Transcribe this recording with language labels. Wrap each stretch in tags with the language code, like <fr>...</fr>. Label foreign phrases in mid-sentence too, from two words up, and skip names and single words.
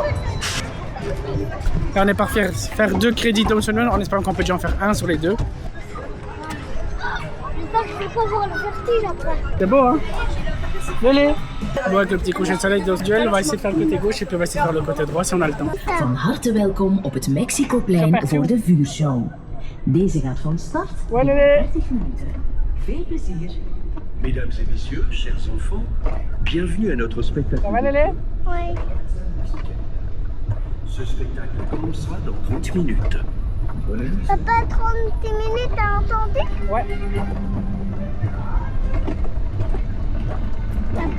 <fr>Et on est parti faire 2 crédits d'optionnel en espérant qu'on peut déjà en faire un sur les 2. J'espère que je vais pas voir le vertige après. C'est beau hein? Lélé. Bon, avec le petit coucher de soleil d'Osduel, on va essayer de faire le côté gauche et puis on va essayer de faire le côté droit si on a le temps.</fr> <nl>Van harte welkom op het Mexicoplein voor de vuurshow. Deze gaat van start</nl> <fr>Ouais,</fr> <nl>in</nl> <fr>Lélé.</fr> <nl>30 minuten. Veel plezier.</nl> <fr>Mesdames et messieurs, chers enfants, bienvenue à notre spectacle. Ça va Lélé? Oui. Ce spectacle commencera dans 30 minutes. Bonne année. Papa, 30 minutes, t'as entendu? Ouais. Papa?</fr>